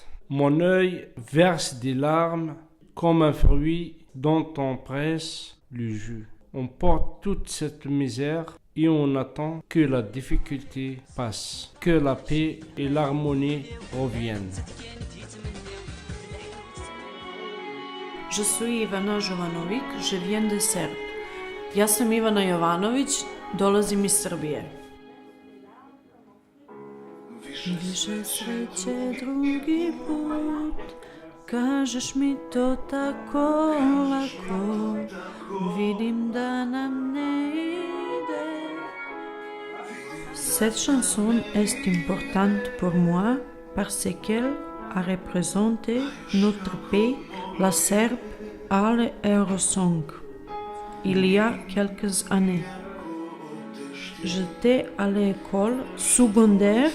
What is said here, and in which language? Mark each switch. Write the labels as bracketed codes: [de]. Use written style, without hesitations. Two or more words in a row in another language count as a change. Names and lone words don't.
[fr] Mon œil verse des larmes comme un fruit dont on presse le jus. On porte toute cette misère et on attend que la difficulté passe, que la paix et l'harmonie reviennent. Je suis Ivana Jovanović, je viens de Serbie. [sr] Ja sam Ivana Jovanović, dolazim iz Srbije. Više sreće drugi put, kažeš mi to tako lako, vidim da nam ne ide. [fr] Cette chanson est importante pour moi parce qu'elle a représenté notre pays, la Serbie, à l'Eurosong, il y a quelques années. J'étais à l'école secondaire.